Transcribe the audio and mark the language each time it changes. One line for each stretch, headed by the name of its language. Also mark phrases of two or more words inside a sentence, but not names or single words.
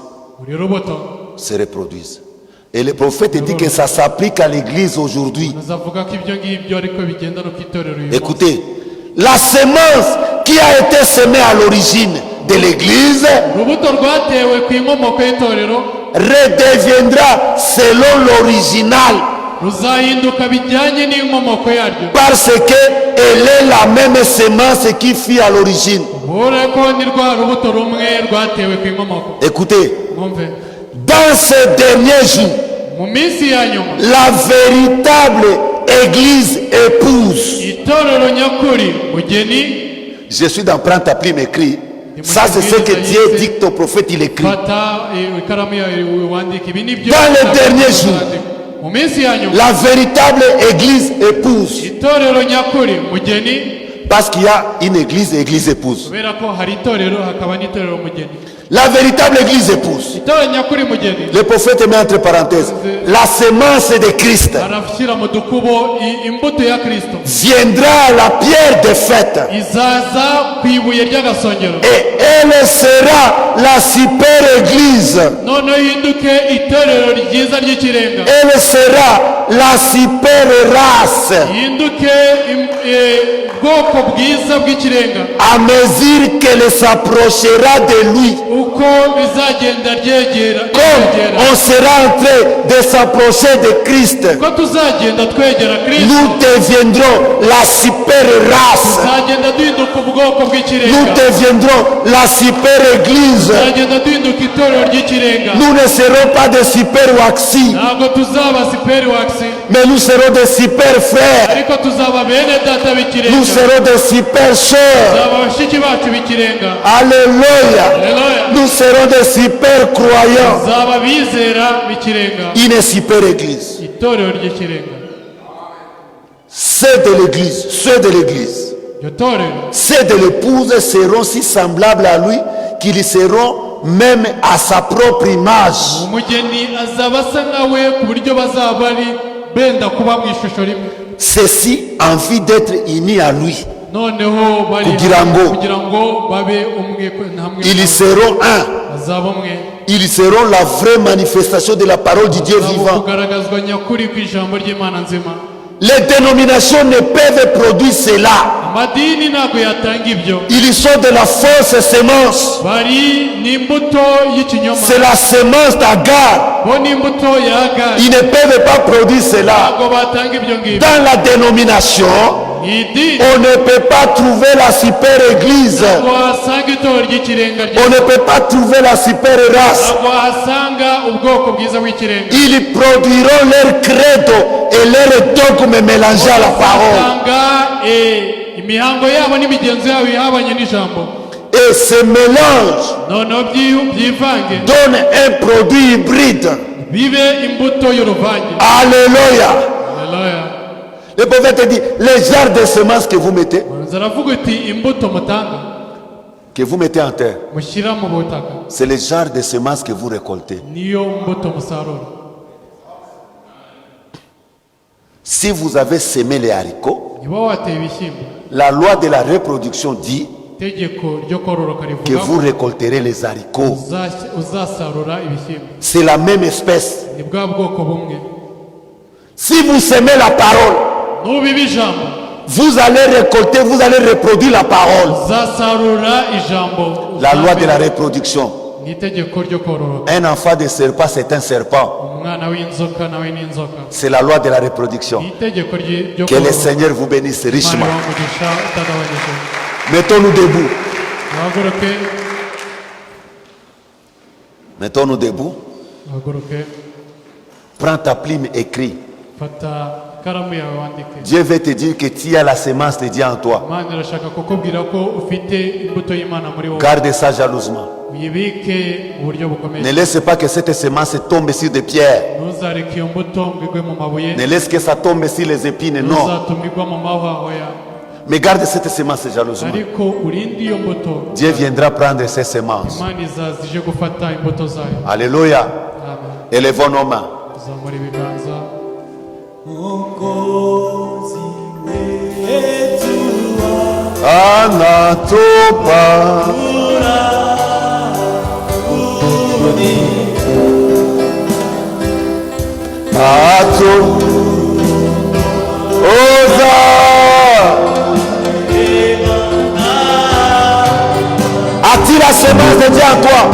Kinyarwanda: buri rubuto
French: se reproduise. Et le prophète dit que ça s'applique à l'église aujourd'hui.
Kinyarwanda: azavuga ko ibyo ngibyo ariko bigenda no ku itorero uyu munsi.
French: Écoutez, la semence qui a été semée à l'origine de l'église
Kinyarwanda: urubuto rwatewe ku inkomoko y'itorero
French: redeviendra selon l'original
Kinyarwanda: ruzahinduka bijyanye n'inkomoko yaryo
French: parce qu'elle est la même semence qui fut à l'origine.
Kinyarwanda: ubure ko ni rwa rubuto rumwe rwatewe ku inkomoko.
French: Écoutez,
Kinyarwanda: mwumve,
French: dans ces derniers jours,
Kinyarwanda: mu minsi ya nyuma
French: la véritable église épouse.
Kinyarwanda: itorero nyakuri mugeni.
French: Je suis dans Prends ta plume, écrit. Ça, c'est ce que Dieu dicte au prophète, il écrit.
Kinyarwanda: fata ikaramu yawe wandika ibi nibyo.
French: Dans les derniers jours,
Kinyarwanda: mu minsi ya nyuma
French: la véritable église épouse.
Kinyarwanda: itorero nyakuri mugeni.
French: Parce qu'il y a une église et église épouse.
Kinyarwanda: kubera ko hari itorero hakaba n'itorero mugeni.
French: La véritable église épouse.
Kinyarwanda: itorero nyakuri mugeni
French: Le prophète met entre parenthèses la semence de Christ
Kinyarwanda: arashyira mu dukubo imbuto ya Kristo
French: viendra à la pierre de fête
Kinyarwanda: izaza ku ibuye ry'agasongero
French: et elle sera la super église.
Kinyarwanda: noneho ihinduke itorero ryiza ry'ikirenga.
French: Elle sera la super race
Kinyarwanda: ihinduke ubwoko bwiza bw'ikirenga
French: à mesure qu'elle s'approchera de lui.
Kinyarwanda: uko bizagenda ryegera
French: Comme on sera en train de s'approcher de Christ,
Kinyarwanda: uko tuzagenda twegera Kristo
French: nous deviendrons la super race.
Kinyarwanda: tuzagenda duhinduka ubwoko
French: Nous
Kinyarwanda: bw'ikirenga.
French: deviendrons la super église.
Kinyarwanda: tuzagenda duhinduka itorero ry'ikirenga.
French: Nous ne serons pas des super waxi,
Kinyarwanda: ntabwo tuzaba siperi wakisi
French: mais nous serons des super frères.
Kinyarwanda: ariko tuzaba bene data b'ikirenga.
French: Nous serons des super sœurs.
Kinyarwanda: tuzaba bashiki bacu b'ikirenga.
French: Alléluia.
Kinyarwanda: Haleluya.
French: Nous serons des super croyants.
Kinyarwanda: tuzaba bizera b'ikirenga.
French: Une super église.
Kinyarwanda: itorero ry'ikirenga.
French: Ceux de l'église, ceux de l'église,
Kinyarwanda: iryo torero
French: ceux de l'épouse seront si semblables à lui qu'ils seront même à sa propre image.
Kinyarwanda: umugeni azaba asa nawe ku buryo bazaba bari benda kuba mu ishusho rimwe.
French: Ceci en vue d'être unis à lui.
Kinyarwanda: noneho bari Kugira ngo kugira ngo babe umwe hamwe.
French: Ils seront un.
Kinyarwanda: bazaba umwe.
French: Ils seront la vraie manifestation de la parole du Dieu
Kinyarwanda: bazaba
French: vivant.
Kinyarwanda: kugaragazwa nyakuri ku ijambo ry'Imana nzima.
French: Les dénominations ne peuvent produire cela.
Kinyarwanda: amadini ntabwo yatanga ibyo.
French: Ils sont de la fausse semence.
Kinyarwanda: bari n'imbuto y'ikinyoma.
French: C'est la semence d'Agar.
Kinyarwanda: bo n'imbuto ya Agari.
French: Ils ne peuvent pas produire cela.
Kinyarwanda: ntabwo batanga ibyo ngibyo.
French: Dans la dénomination,
Kinyarwanda: mu idini
French: on ne peut pas trouver la super église.
Kinyarwanda: ntabwo wahasanga itorero ry'ikirenga
French: On ne peut pas trouver la super race.
Kinyarwanda: ntabwo wahasanga ubwoko bwiza bw'ikirenga.
French: Ils produiront leur credo et leur dogme mélangés à la parole.
Kinyarwanda: usanga imihango yabo n'imigenzo yabo ihabanye n'ijambo.
French: Et ce mélange
Kinyarwanda: noneho byivange
French: donne un produit hybride.
Kinyarwanda: bibe imbuto y'uruvange.
French: Alléluia.
Kinyarwanda: Haleluya.
French: Le prophète dit, les genres de semences que vous mettez
Kinyarwanda: zaravuga uti imbuto mutanga
French: en terre,
Kinyarwanda: mushyira mu butaka
French: c'est le genre de semences que vous récoltez.
Kinyarwanda: niyo mbuto musarura.
French: Si vous avez semé les haricots,
Kinyarwanda: niba wateye ibishyimbo
French: la loi de la reproduction dit
Kinyarwanda: itegeko ryo kororoka
French: que
Kinyarwanda: rivuga
French: vous récolterez les haricots.
Kinyarwanda: uzasarura ibishyimbo.
French: C'est la même espèce.
Kinyarwanda: ni bwa bwoko bumwe.
French: Si vous semez la parole,
Kinyarwanda: nubiba ijambo
French: vous allez récolter, vous allez reproduire la parole.
Kinyarwanda: uzasarura ijambo.
French: La loi de la reproduction.
Kinyarwanda: ni itegeko ryo kororoka.
French: Un enfant de serpent, c'est un serpent.
Kinyarwanda: umwana w'inzoka nawe ni inzoka.
French: C'est la loi de la reproduction.
Kinyarwanda: ni itegeko ryo
French: Que le Seigneur vous bénisse richement.
Kinyarwanda: Imana ibahe utagabanyije.
French: Mettons-nous debout.
Kinyarwanda: muhaguruke
French: Mettons-nous debout.
Kinyarwanda: muhaguruke
French: Prends ta plume, écris.
Kinyarwanda: fata ikaramu yawe wandike.
French: Dieu veut te dire que tu as la semence de Dieu en toi.
Kinyarwanda: Imana irashaka kukubwira ko ufite imbuto y'Imana muri wowe.
French: Garde ça jalousement.
Kinyarwanda: uyibike mu buryo bukomeye.
French: Ne laisse pas que cette semence tombe sur des pierres.
Kinyarwanda: ntuzareke iyo mbuto ngo igwe mu mabuye.
French: Ne laisse que ça tombe sur les épines. Non.
Kinyarwanda: ntuzatuma igwa mu mahwahoya.
French: Mais garde cette semence jalousement.
Kinyarwanda: ariko urinde iyo mbuto.
French: Dieu viendra prendre ces semences.
Kinyarwanda: Imana izaza ije gufata imbuto zayo.
French: Alléluia. Amen. Élevons nos mains.
Kinyarwanda: tuzamura ibiganza. Anatopa. Ato. Oza.
French: As-tu la semence de Dieu en toi?